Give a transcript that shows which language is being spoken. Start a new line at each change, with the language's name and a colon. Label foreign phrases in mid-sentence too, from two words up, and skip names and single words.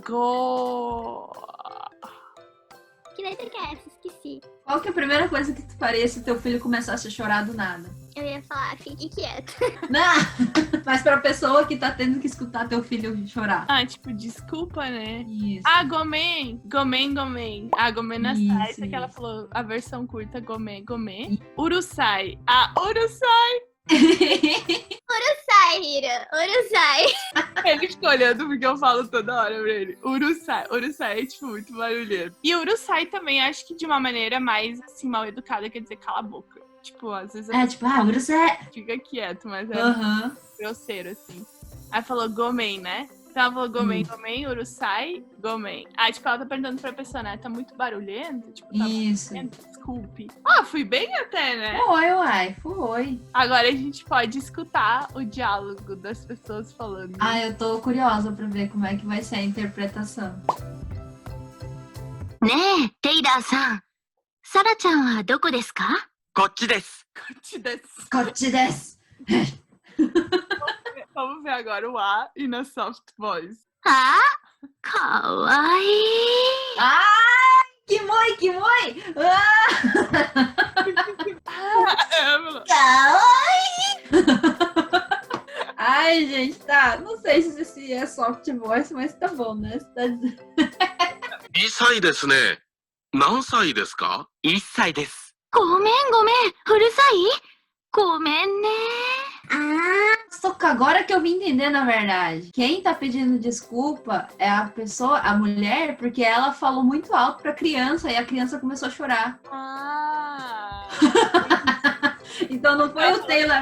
Portuguese: Que letra que é essa? Esqueci. Qual que é a primeira coisa que tu faria se teu filho começasse a chorar do nada? Eu ia falar, fique quieto. Não, mas pra pessoa que tá tendo que escutar teu filho chorar. Tipo, desculpa, né? Isso.
Japanese: ごめん。ごめん。ごめんなさい.
Portuguese: Essa que ela falou, a versão curta,
Japanese: Gomen. うるさい。うるさい. うるさい、Hira. Urusai.
Portuguese: Ele ficou olhando porque eu falo toda hora pra ele.
Japanese: Urusai.
Portuguese: Urusai é, tipo, muito barulheiro. E Urusai também, acho que de uma maneira mais, assim, mal educada, quer dizer cala a boca. Tipo, às vezes...
Japanese: Urusai.
Portuguese: Fica quieto, mas é grosseiro, assim. Aí falou Gomen, né? Então ela falou
Japanese: ごめん、うるさい、ごめん.
Portuguese: Aí, tipo, ela tá perguntando pra pessoa, né? Tá muito barulhento? Tipo, tá Isso. barulhento? Desculpe. Fui bem até, né? Foi. Agora a gente pode escutar o diálogo das pessoas falando. Eu tô curiosa pra ver como é que vai ser a interpretação.
Japanese: ねえ、テイラーさん。サラちゃんはどこですか？こっちです。こっちです.
Portuguese: Vamos ver agora o A e na
English: soft voice.
Japanese: ああ、かわいい。
Portuguese: Ai, que moi. Ai, gente, tá. Não sei se esse é
English: soft voice,
Portuguese: mas tá bom, né? Você tá dizendo.
Japanese: 2 歳ですね。何歳ですか？ 1歳です。ごめん、うるさい？ごめんね。
Portuguese: Soca, agora que eu vim entender, na verdade. Quem tá pedindo desculpa é a pessoa, a mulher, porque ela falou muito alto pra criança e a criança começou a chorar. Então não foi o Taylor.